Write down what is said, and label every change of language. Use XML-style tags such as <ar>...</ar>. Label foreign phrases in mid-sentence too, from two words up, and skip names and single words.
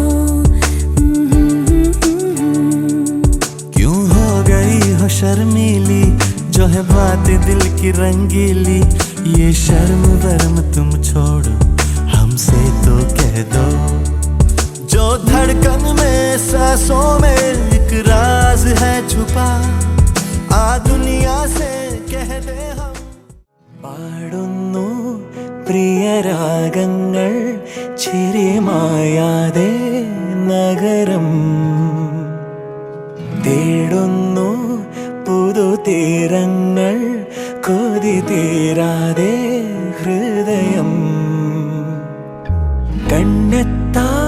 <hi>क्यों हो गई हो शर्मीली, जो है बात दिल की रंगीली, ये शर्म वर्म तुम छोड़ो, हमसे तो कह दो, जो धड़कन में सांसों में एक राज है छुपा, आ दुनिया से कह दे हम।</hi> <ml>പാടുന്നു പ്രിയരാഗങ്ങൾ ചിരിമായാതെ നഗരം, തേടുന്നു പുതുതീരങ്ങൾ കൊതി തീരാതെ ഹൃദയം, കണ്ണെത്താ</ml>